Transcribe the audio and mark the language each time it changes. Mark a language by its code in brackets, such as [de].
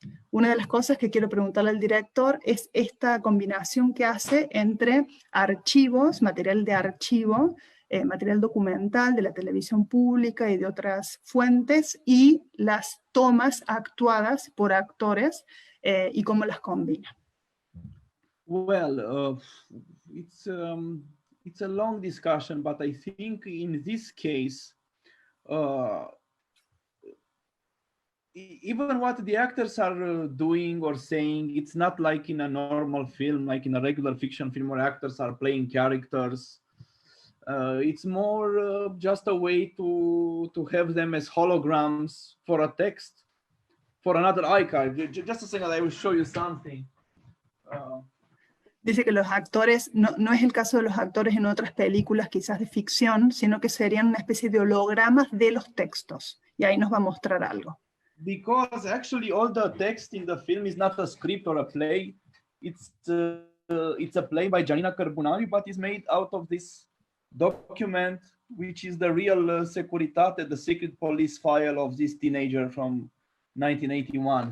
[es] una de las cosas que quiero preguntarle al director es esta combinación que hace entre archivos, material de archivo, material documental de la televisión pública y de otras fuentes, y las tomas actuadas por actores y cómo las combina. [en] Well, it's a long discussion, but I think in this case, even what the actors are doing or saying, it's not like in a normal film, like in a regular fiction film where actors are playing characters. It's more just a way to have them as holograms for a text, for another archive. Just a second, I will show you something. [es] Dice que los actores, no es el caso de los actores en otras películas quizás de ficción, sino que serían una especie de hologramas de los textos. Y ahí nos va a mostrar algo. [en] Because actually all the text in the film is not a script or a play. It's a play by Gianina Carbonari, but it's made out of this document, which is the real Securitate, the secret police file of this teenager from 1981.